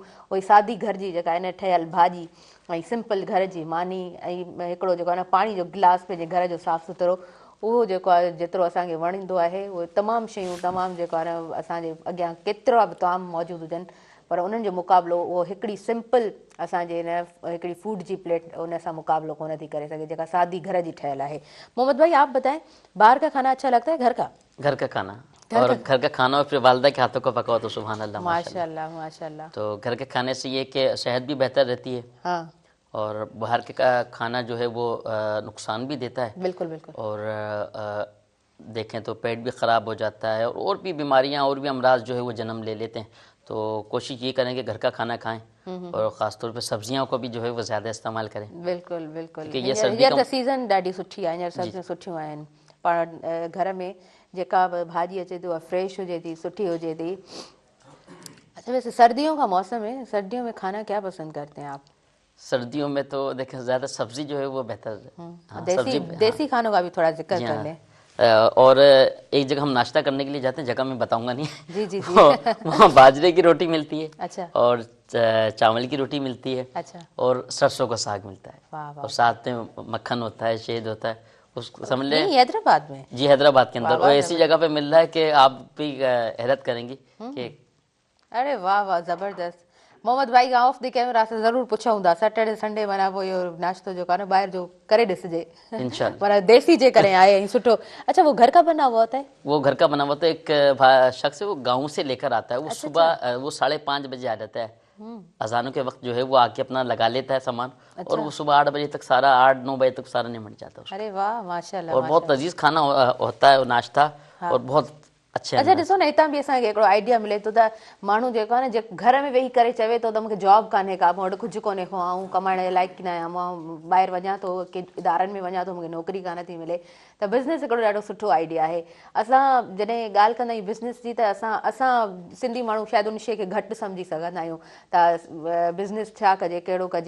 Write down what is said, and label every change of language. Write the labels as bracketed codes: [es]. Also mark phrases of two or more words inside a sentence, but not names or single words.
[sd] उहे सादी घर जी जेका आहे न ठहियल भाॼी ऐं सिंपल घर जी मानी ऐं हिकिड़ो जेको आहे न पाणी जो गिलास पंहिंजे घर जो साफ़ु सुथिरो, उहो जेको आहे जेतिरो असांखे वणंदो आहे उहे तमामु शयूं तमामु जेको आहे न असांजे अॻियां केतिरा बि ताम मौजूदु हुजनि पर उन्हनि जो मुक़ाबिलो उहो हिकिड़ी सिंपल असांजे हिन हिकिड़ी फूड जी प्लेट उन सां मुक़ाबिलो कोन थी करे सघे जेका सादी घर जी ठहियल आहे। [hi] मोहम्मद भाई आप बताएं, बाहर का खाना अच्छा लगता है घर का? घर का खाना और घर का खाना और फिर वालदा के हाथों का पका हुआ तो सुभान अल्लाह माशाल्लाह माशाल्लाह। तो घर के खाने से ये कि सेहत भी बेहतर रहती है हाँ, और बाहर के खाना जो है वो नुकसान भी देता है। बिल्कुल बिल्कुल। और देखें तो पेट भी ख़राब हो जाता है और भी बीमारियां और भी अमराज जो है वो जन्म ले लेते हैं। तो कोशिश ये करें कि घर का खाना खाएं और ख़ासतौर पे सब्जियों को भी जो है वो ज़्यादा इस्तेमाल करें। बिल्कुल बिल्कुल। क्योंकि ये सर्दी का [sd] सीज़न ॾाढी सुठी आहे, हींअर सब्जियूं सुठियूं आहिनि पाण घर में जेका बि भाॼी अचे थी उहा फ्रेश हुजे थी, सुठी हुजे थी। [hi] अच्छा वैसे सर्दियों का मौसम है, सर्दियों में खाना क्या पसंद करते हैं आप? सर्दियों में तो देखें ज़्यादा सब्जी जो है वो बेहतर है। हाँ, देसी खानों का भी थोड़ा जिक्र कर लें। और एक जगह हम नाश्ता करने के लिए जाते हैं, जगह मैं बताऊंगा नहीं। जी जी जी। वहाँ बाजरे की रोटी मिलती है, अच्छा, और चावल की रोटी मिलती है, अच्छा, और सरसों का साग मिलता है, वाह वाह। और साथ में मक्खन होता है, शहद होता है, उसको समझ लें। नहीं, हैदराबाद में? जी हैदराबाद के अंदर, वाह, और ऐसी जगह पे मिल रहा है कि आप भी हैरत करेंगी कि अरे वाह वाह ज़बरदस्त। [sd] मोहम्मद भाई खां [en] off the camera [sd] से ज़रूर पुछूं था, [en] Saturday Sunday [sd] माना पोइ इहो नाश्तो जेको आहे न ॿाहिरि जो करे ॾिसिजे इंशाल्लाह। माना देसी जे करे आए ऐं सुठो। [hi] अच्छा वो घर का बना हुआ होता है? वो घर का बना हुआ तो एक शख्स है वो गाँव से लेकर आता है, वो सुबह वो 5:30 बजे आ जाता है अज़ानों के वक़्त जो है वो आ के अपना लगा लेता है सामान, और वो सुबह 8 बजे तक सारा 8-9 बजे तक सारा निमट जाता है उस का. अरे वाह माशा अल्लाह और बहुत लज़ीज़ खाना होता है नाश्ता, और बहुत अच्छे [sd] اچھا ॾिसो न हितां बि असांखे हिकिड़ो आइडिया मिले थो त माण्हू जेको आहे न जेको घर में वेही करे चवे थो त मूंखे जॉब कान्हे का, मूं वटि कुझु कोन्हे को, आऊं कमाइण जे लाइक़ न आहियां, मां ॿाहिरि वञा थो के इदारनि में वञा थो, मूंखे नौकिरी कान थी मिले, त बिज़नेस हिकिड़ो ॾाढो सुठो आइडिया आहे। असां जॾहिं ॻाल्हि कंदा आहियूं बिज़नेस जी त असां सिंधी माण्हू शायदि उन शइ खे घटि सम्झी सघंदा आहियूं त बिज़नेस छा कजे, कहिड़ो कजे।